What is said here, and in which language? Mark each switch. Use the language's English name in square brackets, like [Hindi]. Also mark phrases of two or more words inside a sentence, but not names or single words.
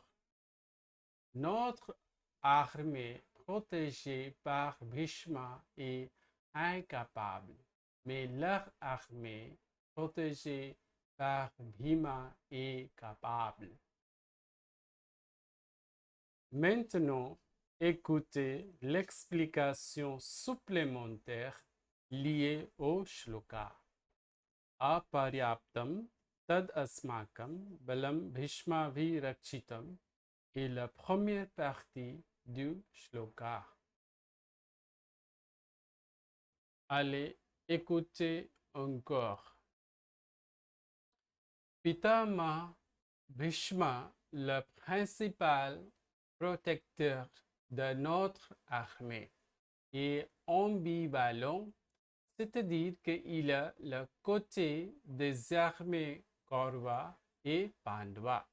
[French] Notre armée protégée par Bhishma est incapable, mais leur armée protégée par Bhima est capable. Maintenant, écoutez l'explication supplémentaire liée au shloka. [Sanskrit] Aparyaptam tad asmakam balam bhishma virakshitam [French] est la première partie du shloka. Allez, écoutez encore. Pitama Bhishma, le principal protecteur de notre armée, est ambivalent, c'est-à-dire qu'il a le côté des armées Kaurava et Pandava.